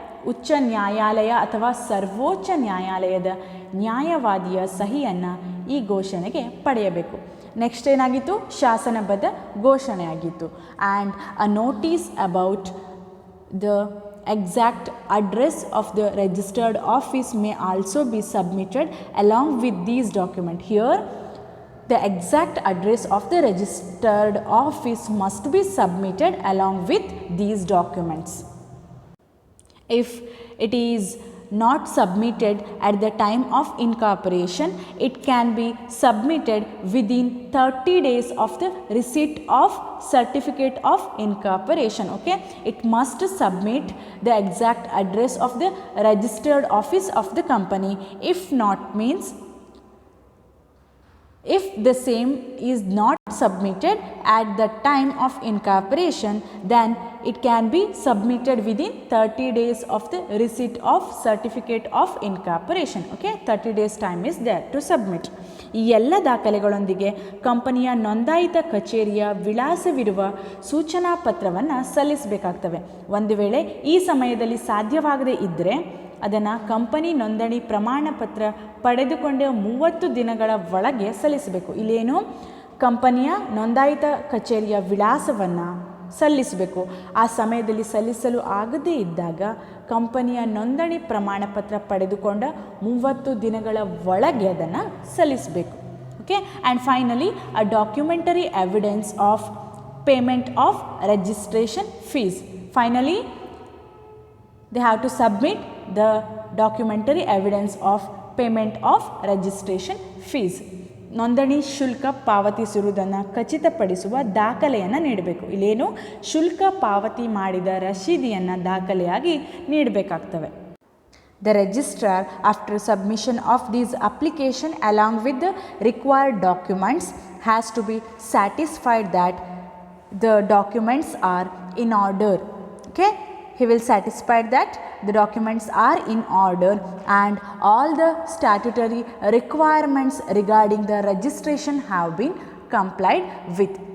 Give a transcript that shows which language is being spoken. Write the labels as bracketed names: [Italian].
[Kannada] ಉಚ್ಚ ನ್ಯಾಯಾಲಯ ಅಥವಾ ಸರ್ವೋಚ್ಚ ನ್ಯಾಯಾಲಯದ ನ್ಯಾಯವಾದಿಯ ಸಹಿಯನ್ನು ಈ ಘೋಷಣೆಗೆ ಪಡೆಯಬೇಕು. ನೆಕ್ಸ್ಟ್ ಏನಾಗಿತ್ತು? ಶಾಸನಬದ್ಧ ಘೋಷಣೆ ಆಗಿತ್ತು. [English] And a notice about the exact address of the registered office may also be submitted along with these documents. Here the exact address of the registered office must be submitted along with these documents. If it is not submitted at the time of incorporation, it can be submitted within 30 days of the receipt of certificate of incorporation. Okay, it must submit the exact address of the registered office of the company. If not, means if the same is not submitted at the time of incorporation, then it can be submitted within 30 days of the receipt of certificate of incorporation. Okay, 30 days time is there to submit. [Kannada] ಈ ಎಲ್ಲ ದಾಖಲೆಗಳೊಂದಿಗೆ ಕಂಪನಿಯ ನೋಂದಾಯಿತ ಕಚೇರಿಯ ವಿಳಾಸವಿರುವ ಸೂಚನಾ ಪತ್ರವನ್ನು ಸಲ್ಲಿಸಬೇಕಾಗ್ತವೆ. ಒಂದು ವೇಳೆ ಈ ಸಮಯದಲ್ಲಿ ಸಾಧ್ಯವಾಗದೇ ಇದ್ದರೆ ಅದನ್ನು ಕಂಪನಿ ನೋಂದಣಿ ಪ್ರಮಾಣ ಪತ್ರ ಪಡೆದುಕೊಂಡ 30 ದಿನಗಳ ಒಳಗೆ ಸಲ್ಲಿಸಬೇಕು. ಇಲ್ಲೇನು ಕಂಪನಿಯ ನೋಂದಾಯಿತ ಕಚೇರಿಯ ವಿಳಾಸವನ್ನು ಸಲ್ಲಿಸಬೇಕು. ಆ ಸಮಯದಲ್ಲಿ ಸಲ್ಲಿಸಲು ಆಗದೇ ಇದ್ದಾಗ ಕಂಪನಿಯ ನೋಂದಣಿ ಪ್ರಮಾಣ ಪತ್ರ ಪಡೆದುಕೊಂಡ 30 ದಿನಗಳ ಒಳಗೆ ಅದನ್ನು ಸಲ್ಲಿಸಬೇಕು. [English] Okay, and finally a documentary evidence of payment of registration fees. Finally they have to submit the documentary evidence of payment of registration fees. [Kannada] ನೋಂದಣಿ ಶುಲ್ಕ ಪಾವತಿಸಿರುವುದನ್ನು ಖಚಿತಪಡಿಸುವ ದಾಖಲೆಯನ್ನು ನೀಡಬೇಕು. ಇಲ್ಲೇನು ಶುಲ್ಕ ಪಾವತಿ ಮಾಡಿದ ರಶೀದಿಯನ್ನು ದಾಖಲೆಯಾಗಿ ನೀಡಬೇಕಾಗ್ತವೆ. [English] The registrar, after submission of these application along with the required documents, has to be satisfied that the documents are in order. Okay, he will satisfy that the documents are in order and all the statutory requirements regarding the registration have been complied with.